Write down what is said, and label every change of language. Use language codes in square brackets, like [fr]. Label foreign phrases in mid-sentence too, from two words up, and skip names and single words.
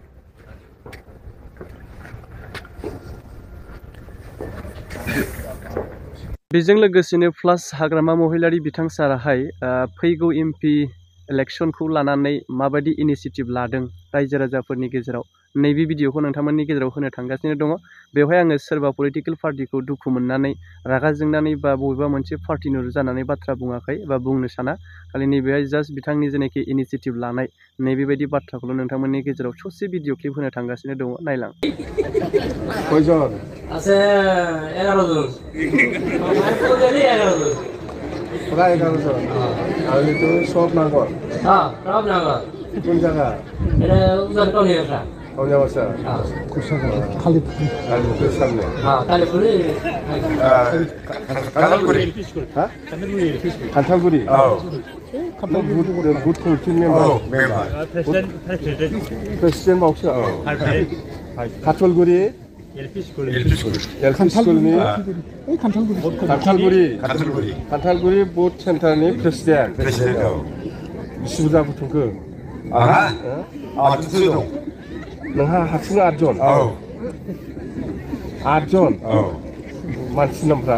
[brx] बेजों लोगोसेनो प्लास हाग्रामा महिलारि बिथां साराहाय फैगौ MP इलेक्सनखौ लानानै माबायदि इनिसियेटिभ लादों रायजो राजाफोरनि गेजेराव, नैबे भिडिअखौ नोंथांमोननि गेजेराव होनो थांगासिनो दङ। बेवहाय आङो सोरबा पलिटिकेल पार्टिखौ दुखु मोननानै रागा जोंनानै बा बबेबा मोनसे पार्टिनि जानानै बाथ्रा बुङाखै बा बुंनो साना। खालि नैबेहाय जास्ट बिथांनि जेनाखि इनिसियेटिभ लानाय नैबेबायदि बाथ्राखौल' नोंथांमोननि गेजेराव ससे [en] video clip [brx] होनो थांगासिनो दङ। नायलां। [bn] কয়জন আছে 11 জন। প্রায় 11 জন আর কিন্তু সব নাগর হ্যাঁ, সব নাগর। কোন জায়গা এটা উজান টনি এটা। কোন অবস্থা কালীপুরের সামনে হ্যাঁ, কালীপুরে। কালীপুরি হ্যাঁ খানসালগুড়ি [en] booth committee member [bn] প্রেসিডেন্ট [brx] मावसो खाथलगुरि एलपि स्कुलनि खान्थालगुरि बुथ सेन्टारनि प्रेसिडेन्ट सुबिदा बुथुमखो नोंहा हारसिं 8 जन 8 जन मानसि नामफ्रा